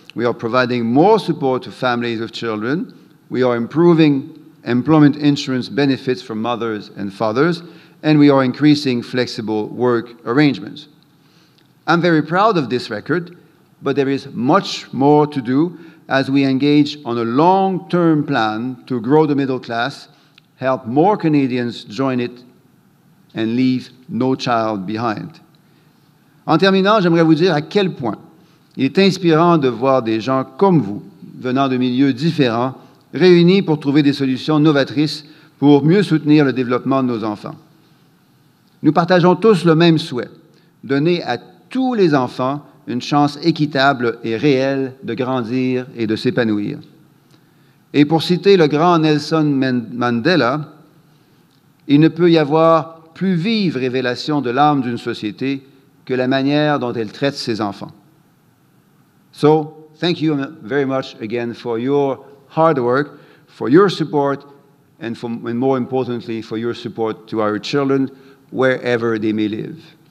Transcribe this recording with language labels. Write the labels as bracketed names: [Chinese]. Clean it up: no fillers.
[English] We are providing more support to families with children. We are improving employment insurance benefits for mothers and fathers, and we are increasing flexible work arrangements. I'm very proud of this record, but there is much more to do as we engage on a long-term plan to grow the middle class, help more Canadians join it, and leave no child behind. [French] En terminant, j'aimerais vous dire à quel point il est inspirant de voir des gens comme vous, venant de milieux différents, réunis pour trouver des solutions novatrices pour mieux soutenir le développement de nos enfants. Nous partageons tous le même souhait, donner à tous les enfants une chance équitable et réelle de grandir et de s'épanouir. Et pour citer le grand Nelson Mandela, il ne peut y avoir plus vive révélation de l'âme d'une société que la manière dont elle traite ses enfants. [English] So, thank you very much again for your hard work, for your support, and more importantly, for your support to our children, wherever they may live.